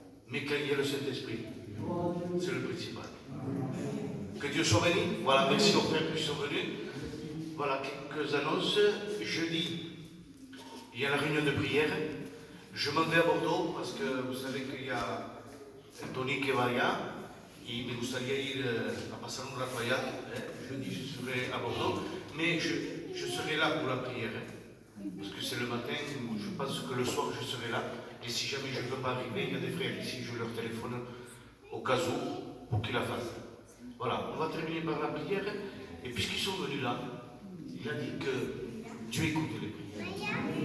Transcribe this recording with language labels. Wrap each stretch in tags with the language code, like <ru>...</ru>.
<fr>Mais quand il y a le Saint-Esprit, c'est le principal. Que Dieu soit béni. Voilà, merci aux frères qui sont venus. Voilà quelques annonces. Jeudi, il y a la réunion de prière. Je m'en vais à Bordeaux parce que vous savez qu'il y a Tony qui va</fr> <es>allá. Y me gustaría ir a pasar un rato allá.</es> <fr>Jeudi, je serai à Bordeaux. Mais je serai là pour la prière. Parce que c'est le matin, je pense que le soir, je serai là. Et si jamais je ne peux pas arriver, il y a des frères ici, je leur téléphone au cas où pour qu'ils la fassent. Voilà, on va terminer par la prière. Et puisqu'ils sont venus là, il a dit que Dieu écoute les prières.</fr>